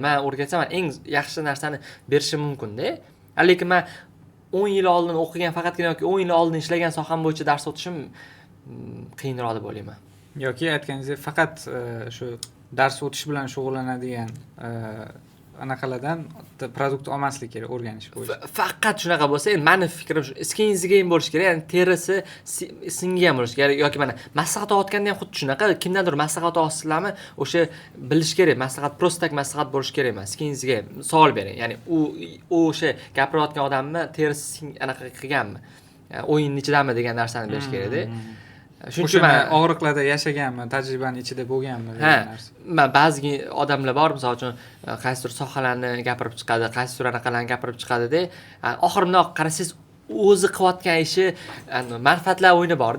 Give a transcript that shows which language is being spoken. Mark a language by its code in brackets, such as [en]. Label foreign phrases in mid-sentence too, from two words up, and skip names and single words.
[uz] Men o'rgatsam eng yaxshi narsani berishim mumkin-da. Lekin men 10 yil oldin o'qigan, faqatgina yoki 10 yil oldin ishlagan soham bo'yicha dars o'tishim qiyinroq deb o'ylayman. Yoki aytganingizdek faqat shu dars o'tish bilan shug'ullanadigan anaqalardan produkt olmaslik kerak o'rganish bo'yicha. Faqat shunaqa bo'lsa, meni fikrim shu, [en] skin in the game [uz] bo'lish kerak, ya'ni terisi singan bo'lish kerak yoki mana maslahat olayotganda ham xuddi shunaqa, kimdandir maslahat olsizlarmi, o'sha bilish kerak, maslahat prostak maslahat bo'lish kerak emas. [en] Skin in the game [uz] savol bering, ya'ni u o'sha gapirayotgan odamni terisi anaqa qilganmi, o'yinning ichidami degan narsani bilish kerak-da. Shuning uchun men og'riqlarda yashaganman, tajribaning ichida bo'lganman degan narsa. Men ba'zi odamlar bor, misol uchun qaysidir sohalarni gapirib chiqadi, qaysidir anaqalarni gapirib chiqadi-da, oxirida qarasangiz o'zi qilayotgan ishi manfaatlar o'yini bor-da.